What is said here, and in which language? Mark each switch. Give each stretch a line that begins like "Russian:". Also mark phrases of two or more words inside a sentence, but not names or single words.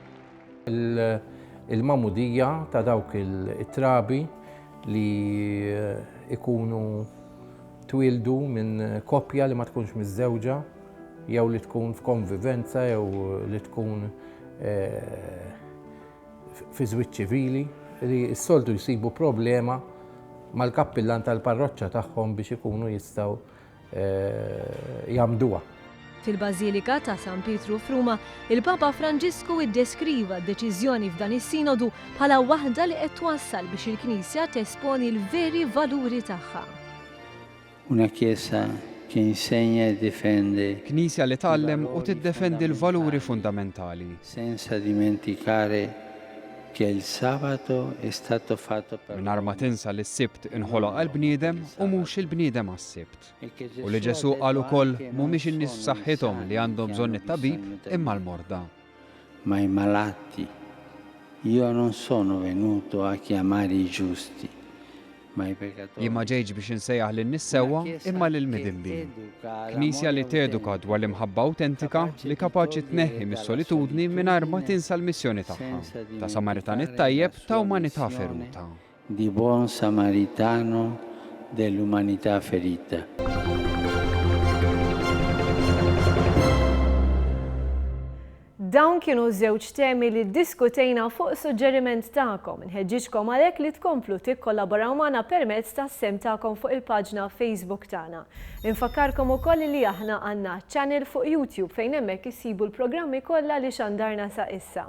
Maltese: Il-mamudija ta' dawk it-trabi li ikunu twildu minn koppja li ma tkunx miż-żewġa jew li tkun f'konvivenza jew li tkun fi żwieġ ċivili li s-soltu jsibu problema mal-kappillan tal-parroċċa tagħhom biex ikunu jistgħu jagħmduha. Fil-Bażilika ta' San Pietru f'Ruma, il-Papa Franġisku iddeskriva d-deċiżjoni f'dan is-sinodu bħala waħda li qed twassal biex il-Knisja tesponi l-veri valuri tagħha.
Italian: Una Chiesa che insegna e difende.
Maltese: Knisja li tgħallem u tiddefendi l-valuri fundamentali.
Italian: Senza dimenticare che il sabato è stato fatto per
Maltese: mingħajr ma tinsa li s-sibt inħoloq għall-bniedem u mhux il-bniedem għas-sibt. U li Ġesu qal ukoll mhumiex in-nies b'saħħithom li għandhom bżonn it-tabib imma l-morda.
Italian: Ma i malati. Io non sono venuto a chiamare i giusti,
Maltese: Jien ma ġejġ biex insejjaħ lin-nies sewwa imma lil midinbi. Knisja li teduka dwar l-imħabba awtentika li kapaċi tneħħi mis-solitudni mingħajr ma tinsa l-missjoni tagħha ta' Samaritan it-tajjeb ta' umanità feruta.
Italian: Di buon samaritano dell'umanità ferita.
Maltese: Dawn kienu żewġ temi li ddiskutejna fuq suġġeriment tagħkom. Inħeġġiġkom għalhekk li tkomplu tikkollaboraw magħna permezz tas-sem tagħkom fuq il-paġna Facebook tagħna. Infakkarkom ukoll li aħna għandna channel fuq YouTube fejn hemmhekk isibu l-programmi kollha li xandarna sa issa.